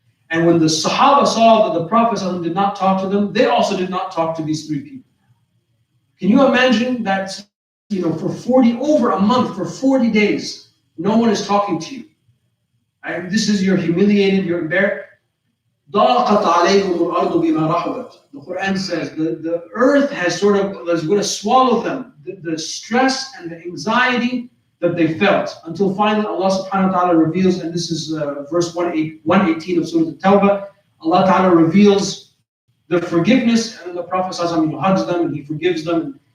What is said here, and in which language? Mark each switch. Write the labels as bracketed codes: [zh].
[en] And when the Sahaba saw that the Prophet ﷺ did not talk to them, they also did not talk to these 3 people. Can you imagine that, for over a month, for 40 days, no one is talking to you? And this is, you're humiliated, you're embarrassed. [ar] ضاقت عليهم الأرض بما رحبت. [en] The Quran says the earth is going to swallow them. The stress and the anxiety that they felt, until finally Allah subhanahu wa ta'ala reveals, and this is verse 118 of Surah At-Tawbah, Allah ta'ala reveals the forgiveness, and then the Prophet hugs them and he forgives them.